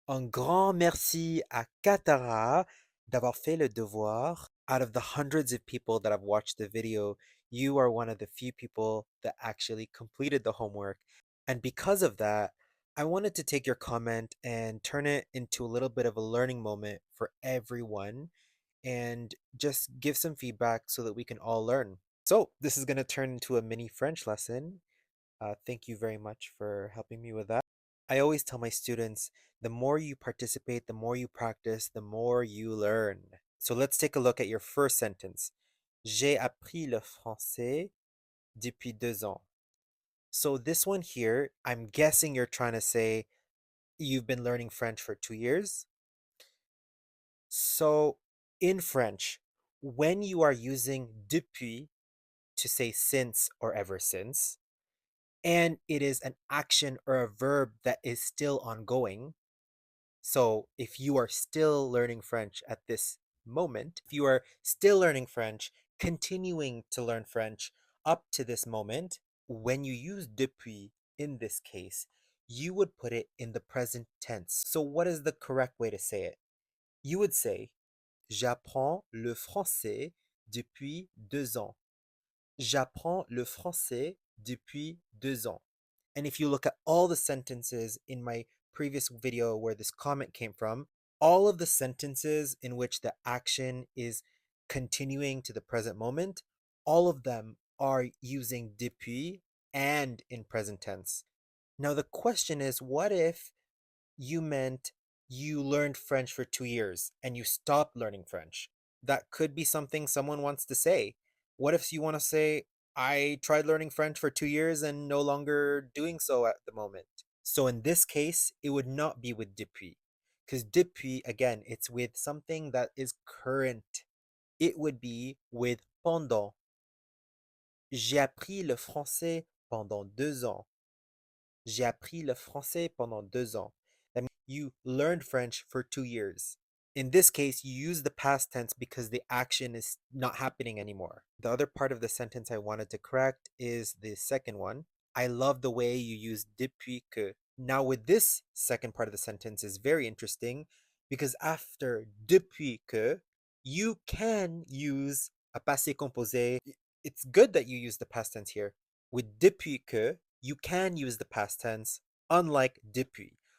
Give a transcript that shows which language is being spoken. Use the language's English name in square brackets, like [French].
[French] Un grand merci à Katara d'avoir fait le devoir. [English] Out of the hundreds of people that have watched the video, you are one of the few people that actually completed the homework. And because of that, I wanted to take your comment and turn it into a little bit of a learning moment for everyone and just give some feedback so that we can all learn. So, this is going to turn into a mini French lesson. Thank you very much for helping me with that. I always tell my students, the more you participate, the more you practice, the more you learn. So let's take a look at your first sentence. [French] J'ai appris le français depuis 2 ans. [English] So this one here, I'm guessing you're trying to say you've been learning French for 2 years. So in French, when you are using depuis to say since or ever since, and it is an action or a verb that is still ongoing. So if you are still learning French at this moment, if you are still learning French, continuing to learn French up to this moment, when you use depuis in this case, you would put it in the present tense. So what is the correct way to say it? You would say, [French] j'apprends le français depuis 2 ans. J'apprends le français depuis 2 ans. [English] And if you look at all the sentences in my previous video where this comment came from, all of the sentences in which the action is continuing to the present moment, all of them are using depuis and in present tense. Now the question is, what if you meant you learned French for 2 years and you stopped learning French? That could be something someone wants to say. What if you want to say, I tried learning French for 2 years and no longer doing so at the moment? So in this case, it would not be with depuis. Because depuis, again, it's with something that is current. It would be with pendant. [French] J'ai appris le français pendant 2 ans. J'ai appris le français pendant 2 ans. [English] That means you learned French for 2 years. In this case, you use the past tense because the action is not happening anymore. The other part of the sentence I wanted to correct is the second one. I love the way you use depuis que. Now with this second part of the sentence is very interesting because after depuis que, you can use a passé composé. It's good that you use the past tense here. With depuis que, you can use the past tense, unlike depuis.